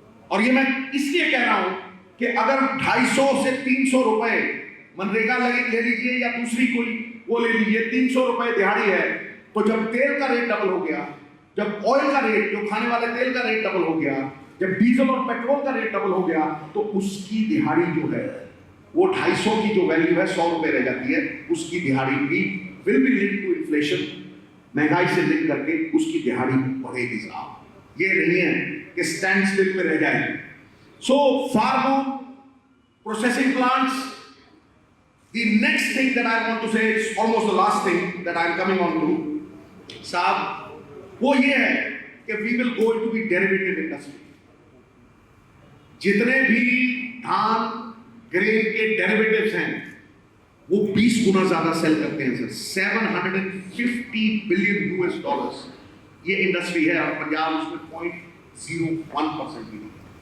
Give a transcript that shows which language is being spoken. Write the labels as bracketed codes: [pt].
[hi] और ये मैं इसलिए कह रहा हूं कि अगर 250 से 300 रुपए मनरेगा ले लीजिए या दूसरी कोई वो ले लीजिए, 300 रुपए दिहाड़ी है, तो जब तेल का रेट डबल हो गया, जब ऑयल का रेट, जो खाने वाले तेल का रेट डबल हो गया, जब डीजल और पेट्रोल का रेट डबल हो गया, तो उसकी दिहाड़ी जो है वो 250 की जो वैल्यू है 100 रुपए रह जाती है। उसकी दिहाड़ी भी [en] will be link to inflation, [hi] महंगाई से लिंक करके उसकी दिहाड़ी बढ़ेगी साहब। ये नहीं है कि स्टैंड स्टिल पे रह जाएगी। [en] so farmer processing plants, the next thing that I want to say, is almost the last thing that I am coming on to साहब, [hi] वो ये है कि [en] we will go into the derivative industry। [hi] जितने भी धान ग्रेन के डेरिवेटिव्स हैं वो 20 गुना ज्यादा सेल करते हैं सर, 750 बिलियन $US ये इंडस्ट्री है, और पंजाब उसमें 0.01% भी नहीं।